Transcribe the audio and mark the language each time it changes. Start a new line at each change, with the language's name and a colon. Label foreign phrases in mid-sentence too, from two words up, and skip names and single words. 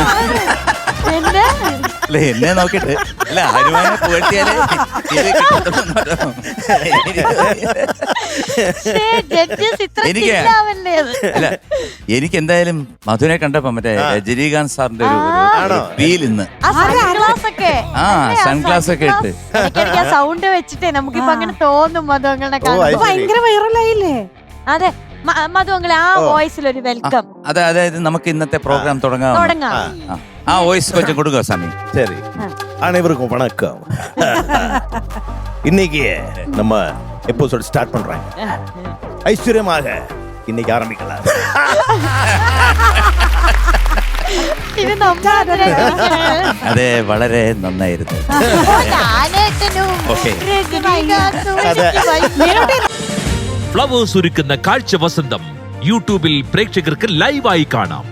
Malayalam: അല്ല, എന്നെ നോക്കിട്ട് അല്ല, ഹനുമാനെ പുകഴ്ത്തിയാലേ അല്ല, എനിക്ക് എന്തായാലും മധുനെ കണ്ടപ്പോ മറ്റേ രജനീകാന്ത് സാറിന്റെ ഒരു ഫീൽ ഇന്ന് സൺഗ്ലാസ് ഒക്കെ ഇട്ട് സൗണ്ട് വെച്ചിട്ടേ നമുക്കിപ്പോ അങ്ങനെ തോന്നും. മധുങ്ങളെ ഭയങ്കര വൈറലായില്ലേ? അതെ, മധുങ്ങളെ ആ വോയിസിൽ ഒരു വെൽക്കം. അതായത് നമുക്ക് ഇന്നത്തെ പ്രോഗ്രാം തുടങ്ങാം. ആ വോയിസ്
Tamil: கொஞ்சம் கொடுங்க சாமி. சரி, அனைவருக்கும் வணக்கம். இன்னைக்கு நம்ம
English: episode start
Tamil: பண்றோம். ஐஸ்வர்யமாக இன்னைக்கு ஆரம்பிக்கலாம்.
Malayalam: അതെ, വളരെ നന്നായിരുന്നു. ഫ്ലവേഴ്സ് ഒരുക്കുന്ന കാഴ്ച വസന്തം യൂട്യൂബിൽ പ്രേക്ഷകർക്ക് ലൈവായി കാണാം.